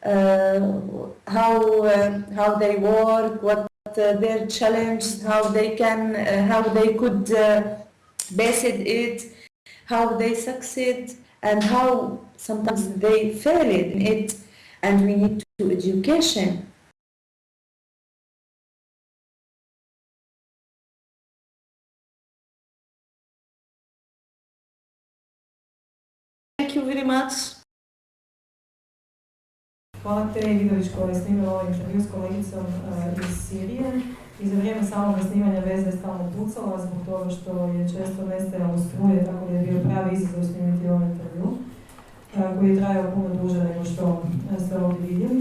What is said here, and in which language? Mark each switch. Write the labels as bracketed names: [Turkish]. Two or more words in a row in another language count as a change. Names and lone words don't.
[English] how they work, what their challenges, how they could base it, how they succeed, and how sometimes they fail in it, and we need to education. Thank you very much. [Croatian] Hvala Tereji Vidović koja je snimila ovaj intervju s kolegicom iz Sirije. I za vrijeme samog snimanja veza je stalno pucala zbog toga što je često nestajalo struje, tako da je bio pravi izazov snimiti ovaj intervju koji je trajao puno duže nego što ste ovdje vidjeli.